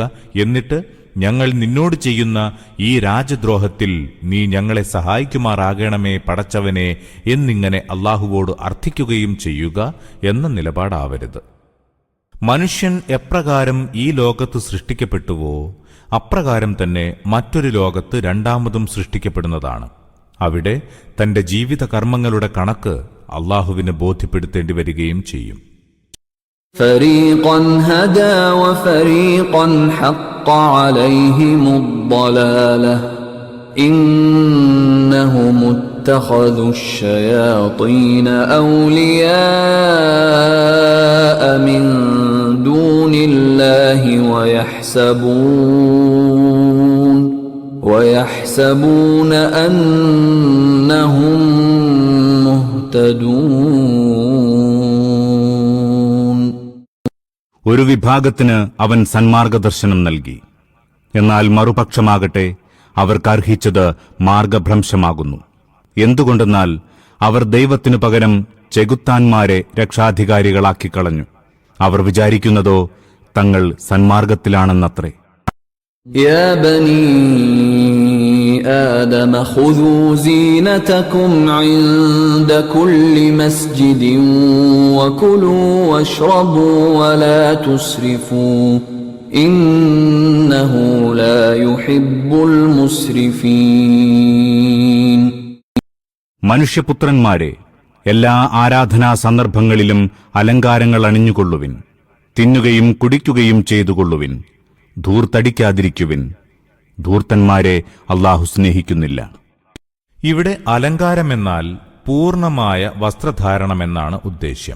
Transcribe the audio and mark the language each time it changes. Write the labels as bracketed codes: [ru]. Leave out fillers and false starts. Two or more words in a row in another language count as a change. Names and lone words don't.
[ml] എന്നിട്ട് ഞങ്ങൾ നിന്നോട് ചെയ്യുന്ന ഈ രാജദ്രോഹത്തിൽ നീ ഞങ്ങളെ സഹായിക്കുമാറാകണമേ പടച്ചവനെ എന്നിങ്ങനെ അള്ളാഹുവോട് അർത്ഥിക്കുകയും ചെയ്യുക എന്ന നിലപാടാവരുത്. മനുഷ്യൻ എപ്രകാരം ഈ ലോകത്ത് സൃഷ്ടിക്കപ്പെട്ടുവോ അപ്രകാരം തന്നെ മറ്റൊരു ലോകത്ത് രണ്ടാമതും സൃഷ്ടിക്കപ്പെടുന്നതാണ്. അവിടെ തന്റെ ജീവിത കർമ്മങ്ങളുടെ കണക്ക് അള്ളാഹുവിന് ബോധ്യപ്പെടുത്തേണ്ടി വരികയും ചെയ്യും. [ar] فريقا هدى وفريقا حق عليهم الضلالة إنهم اتخذوا الشياطين أولياء من دون الله ويحسبون أنهم مهتدون. [ml] ഒരു വിഭാഗത്തിന് അവൻ സന്മാർഗദർശനം നൽകി. എന്നാൽ മറുപക്ഷമാകട്ടെ അവർക്കർഹിച്ചത് മാർഗഭ്രംശമാകുന്നു. എന്തുകൊണ്ടെന്നാൽ അവർ ദൈവത്തിനു പകരം ചെകുത്താന്മാരെ രക്ഷാധികാരികളാക്കിക്കളഞ്ഞു. അവർ വിചാരിക്കുന്നതോ തങ്ങൾ സന്മാർഗത്തിലാണെന്നത്രേ. [ar] يا بني آدم خذوا زينتكم عند كل مسجد وكلوا واشربوا ولا تسرفوا إنه لا يحب المسرفين. [ml] മനുഷ്യപുത്രന്മാരെ, എല്ലാ ആരാധനാ സന്ദർഭങ്ങളിലും അലങ്കാരങ്ങൾ അണിഞ്ഞുകൊള്ളുവിൻ, തിന്നുകയും കുടിക്കുകയും ചെയ്തുകൊള്ളുവിൻ, ധൂർത്തടിക്കാതിരിക്കുവിൻ, ധൂർത്തന്മാരെ അല്ലാഹു സ്നേഹിക്കുന്നില്ല. ഇവിടെ അലങ്കാരമെന്നാൽ പൂർണ്ണമായ വസ്ത്രധാരണമെന്നാണ് ഉദ്ദേശ്യം.